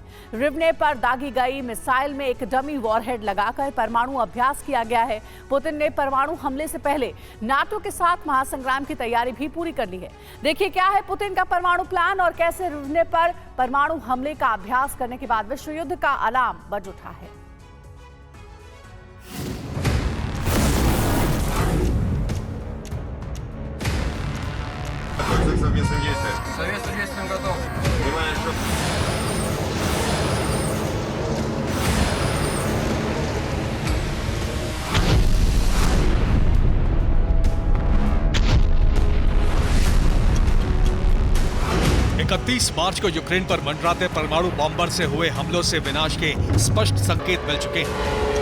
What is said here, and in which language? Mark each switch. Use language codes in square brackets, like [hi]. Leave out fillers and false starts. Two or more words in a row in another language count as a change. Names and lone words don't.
[hi] रिवने पर दागी गई मिसाइल में एक [en] dummy warhead [hi] लगाकर परमाणु अभ्यास किया गया है। पुतिन ने परमाणु हमले से पहले नाटो के साथ महासंग्राम की तैयारी भी पूरी कर ली है। देखिए क्या है पुतिन का परमाणु प्लान और कैसे रिवने पर परमाणु हमले का अभ्यास करने के बाद विश्व युद्ध का अलार्म बज उठा है। [ru] Совместным действием. Совместным действием готов. Внимание, что... [hi] मार्च को यूक्रेन पर मंडराते परमाणु बॉम्बर से हुए हमलों से विनाश के स्पष्ट संकेत मिल चुके हैं।